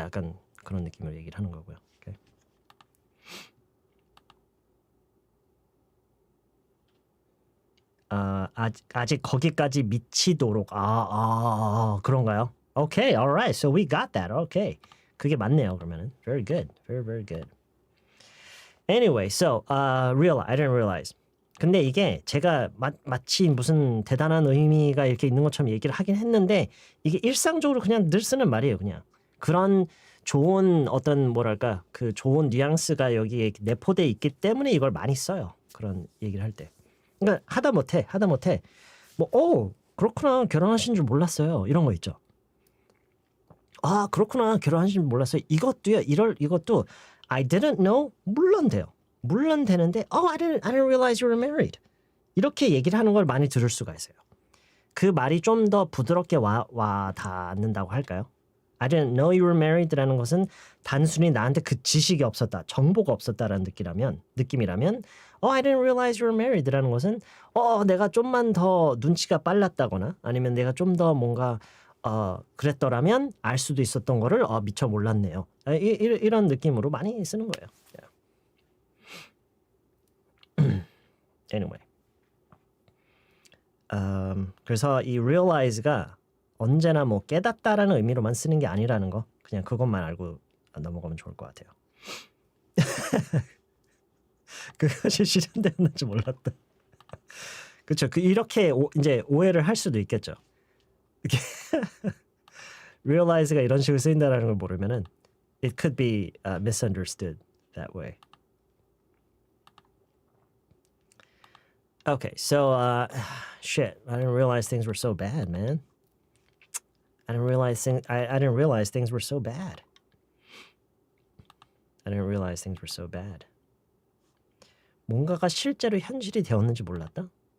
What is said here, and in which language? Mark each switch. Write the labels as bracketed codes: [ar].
[ko] 약간 그런 느낌으로 얘기를 하는 거고요. [en] Okay. [ko] 아직 거기까지 미치도록 그런가요? [en] Okay, alright. So we got that. Okay. [ko] 그게 맞네요. [en] 그러면은 very good, very good. Anyway, so I didn't realize. [ko] 근데 이게 제가 마치 무슨 대단한 의미가 이렇게 있는 것처럼 얘기를 하긴 했는데 이게 일상적으로 그냥 늘 쓰는 말이에요. 그냥 그런 좋은 어떤 뭐랄까 그 좋은 뉘앙스가 여기에 내포돼 있기 때문에 이걸 많이 써요. 그런 얘기를 할 때. 그러니까 하다 못해 그렇구나 결혼하신 줄 몰랐어요. 이런 거 있죠. 그렇구나 결혼하신 줄 몰랐어요. 이것도 [en] I didn't know [ko] 물론 돼요. 물론 되는데 [en] I didn't realize you were married. [ko] 이렇게 얘기를 하는 걸 많이 들을 수가 있어요. 그 말이 좀 더 부드럽게 와 닿는다고 할까요? [en] I didn't know you were married [ko] 라는 것은 단순히 나한테 그 지식이 없었다, 정보가 없었다라는 느낌이라면 [en] I didn't realize you were married [ko] 라는 것은 내가 좀만 더 눈치가 빨랐다거나 아니면 내가 좀 더 뭔가 그랬더라면 알 수도 있었던 거를 미처 몰랐네요. 이런 느낌으로 많이 쓰는 거예요. [en] Anyway. [ko] 그래서 이 realize가 언제나 뭐 깨닫다라는 의미로만 쓰는 게 아니라는 거 그냥 그것만 알고 넘어가면 좋을 것 같아요. 그것이 실현되었는지 몰랐다. 그렇죠. 이렇게 이제 오해를 할 수도 있겠죠. realize가 이런 식으로 쓰인다라는 걸 모르면은 [en] it could be misunderstood that way. Okay, so shit, I didn't realize things were so bad, man. I didn't realize things were so bad. I didn't realize things were so bad. [ko] 뭔가가 실제로 현실이 되었는지 몰랐다?